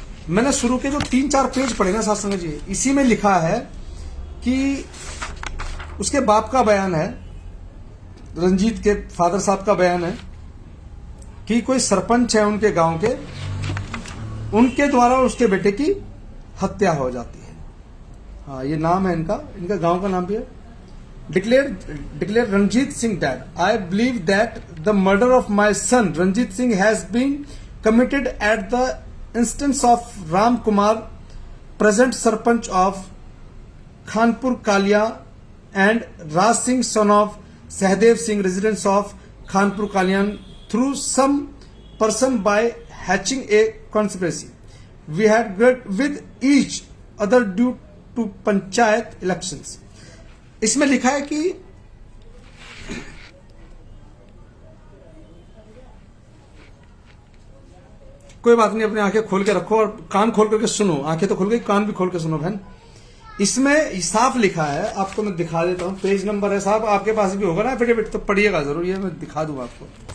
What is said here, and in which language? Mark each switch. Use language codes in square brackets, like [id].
[hi] मैंने शुरू के जो 3-4 पेज पढ़े ना साथ संगत जी, इसी में लिखा है कि उसके बाप का बयान है, रंजीत के फादर साहब का बयान है कि कोई सरपंच है उनके गांव के, उनके द्वारा उसके बेटे की हत्या हो जाती है। हाँ ये नाम है इनका गांव का नाम भी है। [en] Declare Ranjit Singh dad, I believe that the murder of my son Ranjit Singh has been committed at the instance of Ram Kumar, present Sarpanch of Khanpur Kalia, and Raj Singh, son of Sahdev Singh, residents of Khanpur Kalyan, through some person by hatching a conspiracy. We had got with each other due to panchayat elections. [hi] इसमें लिखा है कि कोई बात नहीं, अपनी आंखें खोल के रखो और कान खोल करके सुनो। आंखें तो खुल गई, कान भी खोल के सुनो बहन। इसमें साफ लिखा है, आपको मैं दिखा देता हूं, पेज नंबर है साहब, आपके पास भी होगा ना एफिडेविट, तो पढ़िएगा जरूर, ये मैं दिखा दूंगा आपको।